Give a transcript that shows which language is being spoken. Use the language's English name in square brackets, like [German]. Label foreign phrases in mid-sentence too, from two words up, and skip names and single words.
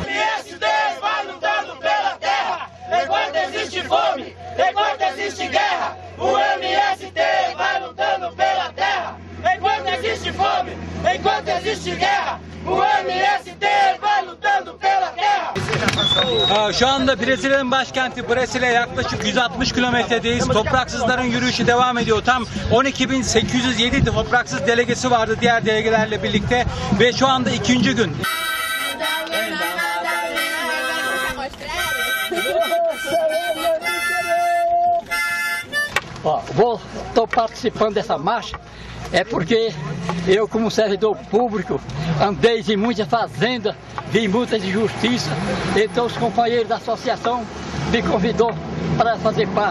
[Portuguese] Enquanto existe fome, enquanto existe guerra, o MST vai lutando pela terra. Enquanto existe fome, enquanto existe guerra, o MST vai lutando pela terra. [Turkish] Şu anda Brezilya'nın başkenti Brasilia yaklaşık 160 kilometredeyiz. Topraksızların yürüyüşü devam ediyor. Tam 12.807 topraksız delegesi vardı diğer delegelerle birlikte ve şu anda ikinci gün. [Portuguese] Estou participando dessa marcha porque eu, como servidor público, andei em muitas fazendas, vi muitas injustiças, então os companheiros da associação me convidou para fazer parte.